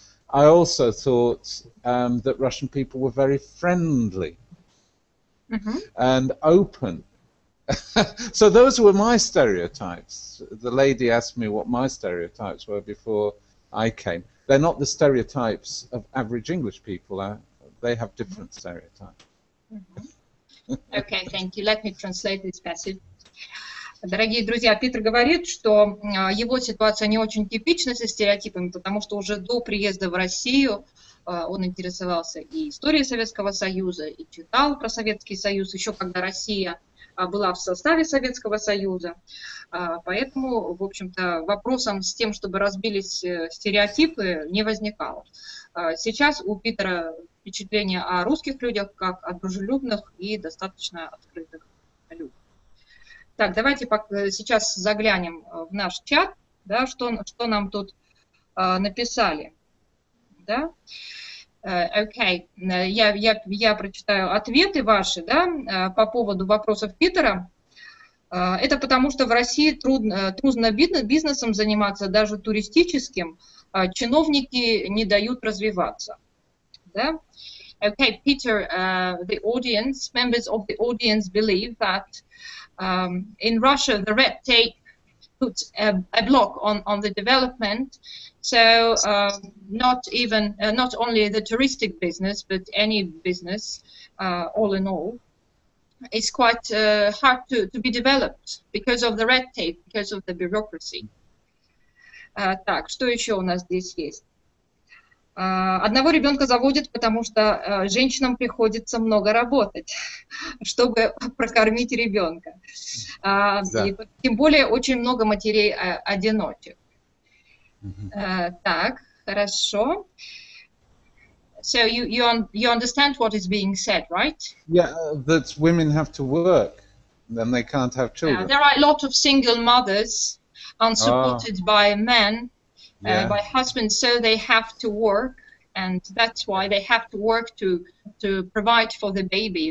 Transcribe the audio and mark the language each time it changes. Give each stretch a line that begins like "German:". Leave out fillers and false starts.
English: I also thought that Russian people were very friendly and open. So those were my stereotypes. The lady asked me what my stereotypes were before I came. They're not the stereotypes of average English people. They have different stereotypes. Okay, thank you. Let me translate this passage.
Russian: Дорогие друзья, Питер говорит, что его ситуация не очень типична со стереотипами, потому что уже до приезда в Россию он интересовался и историей Советского Союза, и читал про Советский Союз, еще когда Россия была в составе Советского Союза. Поэтому, в общем-то, вопросом с тем, чтобы разбились стереотипы, не возникало. Сейчас у Питера впечатление о русских людях как о дружелюбных и достаточно открытых людях. Так, давайте сейчас заглянем в наш чат, да, что нам тут написали. Да? Окей, я прочитаю ответы ваши, да, по поводу вопросов Питера. Это потому, что в России трудно бизнесом заниматься, даже туристическим. Чиновники не дают развиваться. Да?
English: Okay, Peter, the audience, members of the audience believe that in Russia, the red tape puts a block on the development. So not only the touristic business, but any business, all in all, is quite hard to be developed because of the red tape, because of the bureaucracy.
Russian: Так, что еще у нас здесь есть? Одного ребенка заводят, потому что женщинам приходится много работать, чтобы прокормить ребенка. Да. И, тем более очень много матерей-одиночек. Так, хорошо.
English: So you understand what is being said, right? Yeah, that women have to work, then they can't have children. There are a lot of single mothers unsupported by men. By husbands, so they have to work, and that's why they have to work to provide for the baby.